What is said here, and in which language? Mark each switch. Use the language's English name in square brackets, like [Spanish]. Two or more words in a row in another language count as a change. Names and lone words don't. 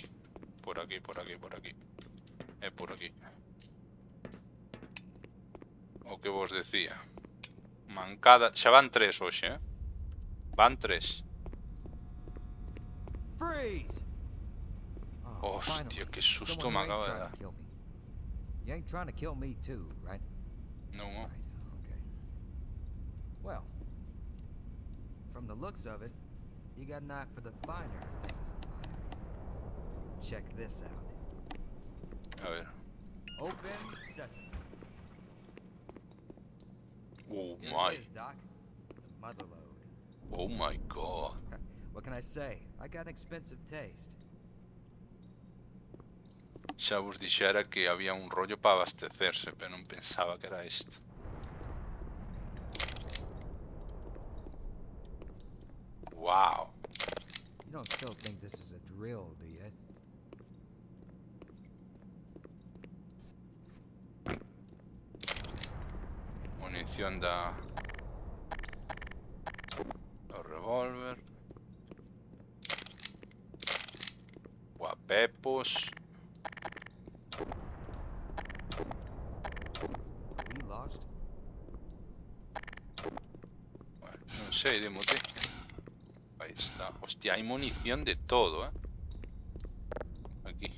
[Galician] Por aquí, por aquí, por aquí. É por aquí. O que vos decía. Mancada. Xa van 3 hoxe, Van 3. [English] Freeze! Oh, [Galician] Hostia, [English] finally. [Galician] qué susto [English] Someone [Galician] me [English] who [Galician] acaba [English] ain't [Galician] de [English] trying [Galician] dar. [English] to kill me. You ain't trying to kill me too, right? No. Right, okay. Well, from the looks of it, you got an eye for the finer things in life. Check this out. [Galician] A ver. [English] Open sesame. Oh Here my. it is, Doc. The motherlode. Oh my god. What can I say? I got an expensive taste. [Galician] Xa vos dixera que había un rollo para abastecerse, pero non pensaba que era isto. [English] Wow. You don't still think this is a drill, do you? [Galician] Munición do revólver. Guapepos. [English] We lost? [Galician] Bueno, non sei, dimo ti. Aí está. Hostia, hai munición de todo, Aquí.